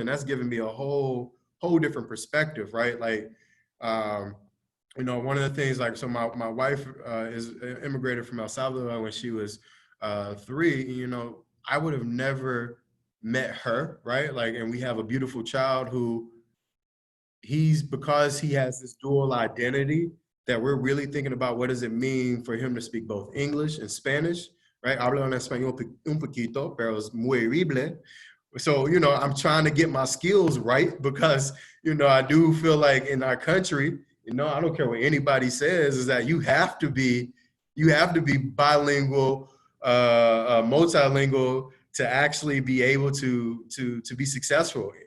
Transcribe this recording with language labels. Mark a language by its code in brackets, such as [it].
[en] And that's given me a whole different perspective, right? Like, one of the things, like, so my wife is immigrated from El Salvador when she was 3. I would have never met her, right? Like, and we have a beautiful child who because he has this dual identity, that we're really thinking about what does it mean for him to speak both English and Spanish, right? [es] Hablo en español un poquito, pero es muy horrible. [en] So, I'm trying to get my skills right because, I do feel like in our country, I don't care what anybody says, is that you have to be bilingual, multilingual to actually be able to be successful.